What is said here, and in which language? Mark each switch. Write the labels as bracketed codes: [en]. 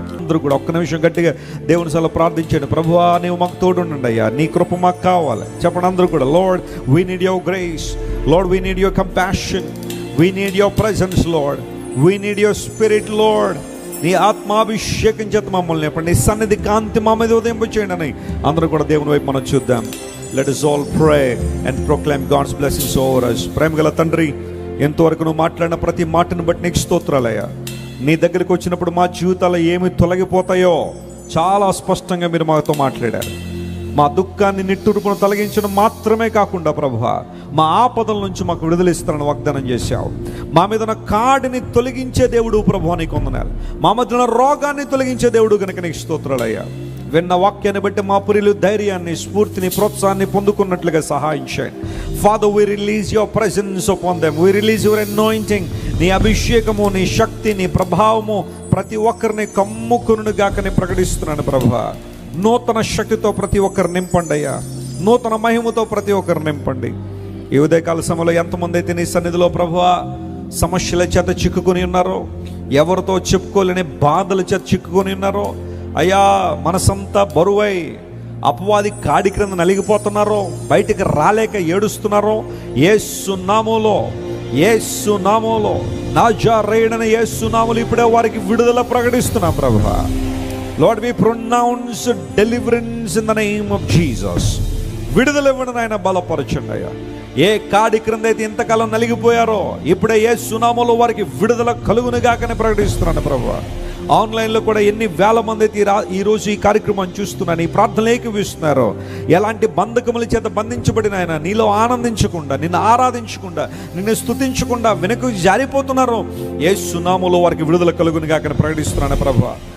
[te] అందరూ కూడా ఒక్క నిమిషం గట్టిగా దేవుని సల ప్రార్థించండి. ప్రభువా నీవు మాకు తోడుండండి అయ్యా, నీ కృప మాకు కావాలి. చెప్పండి అందరూ కూడా. [en] lord we need your grace, lord we need your compassion, we need your presence, lord we need your spirit, [te] lord నీ ఆత్మాభిషేకం చేత మమ్మల్ని చెప్పండి, నీ సన్నిధి కాంతి మా మీద ఉదయింపచేయండి అని అందరూ కూడా దేవుని వైపు మనం చూద్దాం. [en] Let us all pray and proclaim God's blessings over us. [te] ప్రేమగల తండ్రి, ఎంతవరకు నువ్వు మాట్లాడిన ప్రతి మాటను బట్టి నీకు స్తోత్రాలయ్యా. నీ దగ్గరికి వచ్చినప్పుడు మా జీవితాలు ఏమి తొలగిపోతాయో చాలా స్పష్టంగా మీరు మాతో మాట్లాడారు. మా దుఃఖాన్ని నిట్టూర్పును తొలగించడం మాత్రమే కాకుండా ప్రభువా, మా ఆపదల నుంచి మాకు విడుదలిస్తారని వాగ్దానం చేశావు. మా మీద ఉన్న కాడిని తొలగించే దేవుడు ప్రభువా నీకు వందనాలు. మా మధ్య ఉన్న రోగాన్ని తొలగించే దేవుడు కనుక నీకు స్తోత్రాలయ్యా. విన్న వాక్యాన్ని బట్టి మా పురిలు ధైర్యాన్ని, స్ఫూర్తిని, ప్రోత్సాహాన్ని పొందుకున్నట్లుగా సహాయం చేయండి. [en] Father, we release your presence upon them. We release your anointing. [te] నీ అభిషేకము, నీ శక్తి, నీ ప్రభావము ప్రతి ఒక్కరిని కమ్ముకునుగాకని ప్రకటిస్తున్నాను ప్రభువా. నూతన శక్తితో ప్రతి ఒక్కరు నింపండి అయ్యా, నూతన మహిమతో ప్రతి ఒక్కరు నింపండి. ఈ ఉదయకాల సమయంలో ఎంతమంది అయితే నీ సన్నిధిలో ప్రభువా సమస్యల చేత చిక్కుకొని ఉన్నారో, ఎవరితో చెప్పుకోలేని బాధల చేత చిక్కుకొని ఉన్నారో అయ్యా, మనసంతా బరువై అపవాది కాడి క్రింద నలిగిపోతున్నారో, బయటికి రాలేక ఏడుస్తున్నారో, యేసు నామములో, యేసు నామములో, నాజరేయుడైన యేసు నామములో ఇప్పుడే వారికి విడుదల ప్రకటిస్తున్నాం ప్రభువా. [en] Lord, we pronounce deliverance in the name of Jesus. [te] విడుదల ఇవ్వడం ఆయన బలపరచండి అయ్యా. ఏ కాడి క్రింద అయితే ఇంతకాలం నలిగిపోయారో ఇప్పుడే యేసు నామములో వారికి విడుదల కలుగునుగాకని ప్రకటిస్తున్నాను ప్రభువా. ఆన్లైన్లో కూడా ఎన్ని వేల మంది అయితే ఈరోజు ఈ కార్యక్రమం చూస్తున్నాను, ఈ ప్రార్థనలు ఏకీవిస్తున్నారో, ఎలాంటి బంధకముల చేత బంధించబడిన ఆయన నీలో ఆనందించకుండా, నిన్ను ఆరాధించకుండా, నిన్ను స్తుతించకుండా వెనక్కి జారిపోతున్నారో యేసు నామములో వారికి విడుదల కలుగునుగాకని ప్రకటిస్తున్నాను ప్రభువా.